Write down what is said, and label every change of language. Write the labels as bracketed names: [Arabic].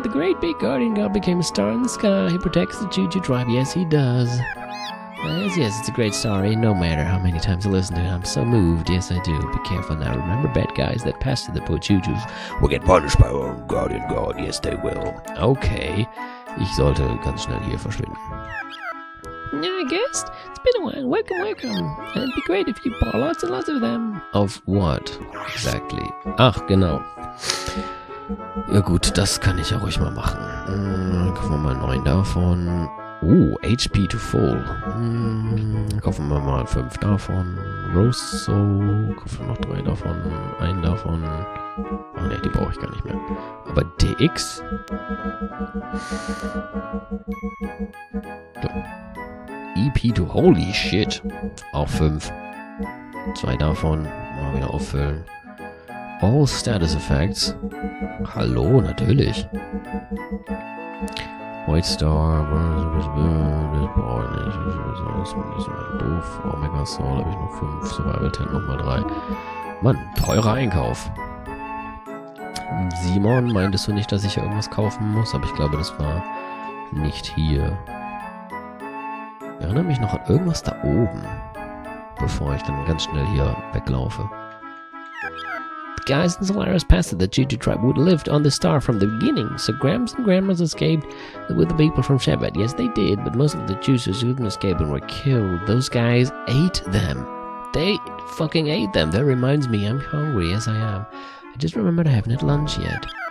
[English] the great big guardian god became a star in the sky. He protects the Choo-Choo tribe. Yes, he does. Yes, it's a great story. No matter how many times I listen to it, I'm so moved. Yes, I do. Be careful now. Remember, bad guys that pass to the poor Choo-Choos will get punished by our own guardian god. Yes, they will. Okay. [German] Ich sollte ganz schnell hier verschwinden. [English] I guess. It's been a while. Welcome. It'd be great if you bought lots and lots of them. Of what? Exactly. [German] Ach, genau. Ja gut, das kann ich ja ruhig mal machen. Kaufen wir mal 9 davon. [English] HP to full. [German] Kaufen wir mal 5 davon. Rosso. Kaufen wir noch 3 davon. 1 davon. Oh ne, die brauche ich gar nicht mehr. Aber DX? [English] So. EP to holy shit. [German] Auch 5. 2 davon. Mal wieder auffüllen. All Status Effects. Hallo, natürlich. White Star. Das brauche ich nicht. Das ist mir doof. Omega Soul habe ich noch 5. Survival Tent nochmal 3. Mann, teurer Einkauf. Simon, meintest du nicht, dass ich hier irgendwas kaufen muss? Aber ich glaube, das war nicht hier. Ich erinnere mich noch an irgendwas da oben. Bevor ich dann ganz schnell hier weglaufe. [English] The guys in Solaris passed the Choo-Choo tribe would have lived on the star from the beginning, so Grams and Grandmas escaped with the people from Shevat. Yes, they did, but most of the Choo-Choos couldn't escape and were killed. Those guys ate them. They fucking ate them. That reminds me, I'm hungry. Yes, I am. I just remembered I haven't had lunch yet.